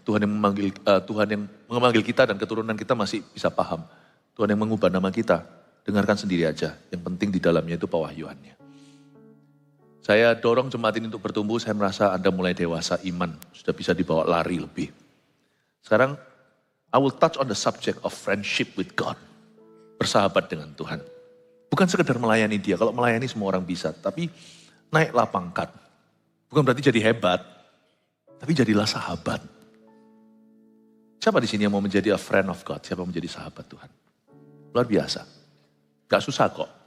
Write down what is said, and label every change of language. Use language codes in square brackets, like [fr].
[id] Tuhan yang memanggil kita dan keturunan kita masih bisa paham. Tuhan yang mengubah nama kita. Dengarkan sendiri aja. Yang penting di dalamnya itu pewahyuannya. Saya dorong jemaat ini untuk bertumbuh. Saya merasa Anda mulai dewasa iman. Sudah bisa dibawa lari lebih. Sekarang, [en] I will touch on the subject of friendship with God. [id] Bersahabat dengan Tuhan. Bukan sekedar melayani dia. Kalau melayani semua orang bisa. Tapi naiklah pangkat. Bukan berarti jadi hebat. Tapi jadilah sahabat. Siapa di sini yang mau menjadi [en] a friend of God? [id] Siapa yang menjadi sahabat Tuhan? Luar biasa. Gak susah kok.